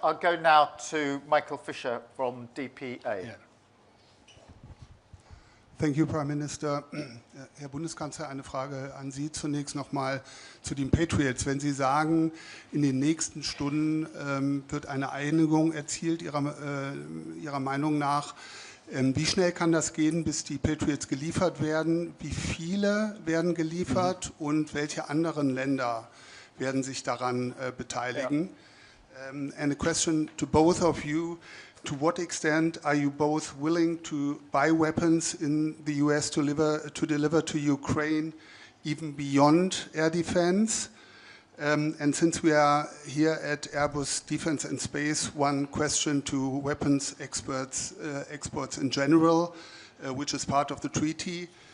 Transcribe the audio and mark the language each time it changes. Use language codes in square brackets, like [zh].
[en] I'll go now to Michael Fisher from DPA. Yeah. Thank you, Prime Minister. [de] Herr Bundeskanzler, eine Frage an Sie zunächst nochmal zu den Patriots. Wenn Sie sagen, in den nächsten Stunden wird eine Einigung erzielt, Ihrer Meinung nach, wie schnell kann das gehen, bis die Patriots geliefert werden? Wie viele werden geliefert und welche anderen Länder werden sich daran beteiligen? Ja. [en] And a question to both of you. To what extent are you both willing to buy weapons in the US to deliver to Ukraine, even beyond air defense? And since we are here at Airbus Defence and Space, one question to weapons exports in general, which is part of the treaty.